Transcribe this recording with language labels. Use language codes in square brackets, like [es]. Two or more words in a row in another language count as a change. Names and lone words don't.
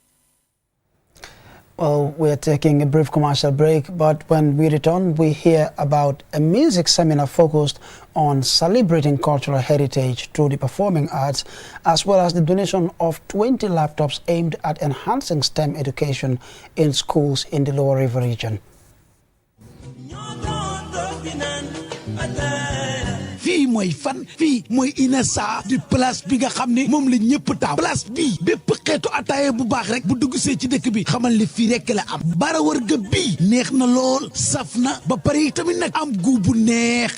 [en] Well, we're taking a brief commercial break, but when we return, we hear about a music seminar focused on celebrating cultural heritage through the performing arts, as well as the donation of 20 laptops aimed at enhancing STEM education in schools in the Lower River region. [wo] fii mooy fan fii mooy Inessa di place bi nga xam ne moom la ñëpp taam place bii bépp xeetu ataaye bu baax rek bu dugg see ci dëkk bi xamal li fii rek la am bara wërga bii neex na lool saf na ba pare tamit nag am gu bu neex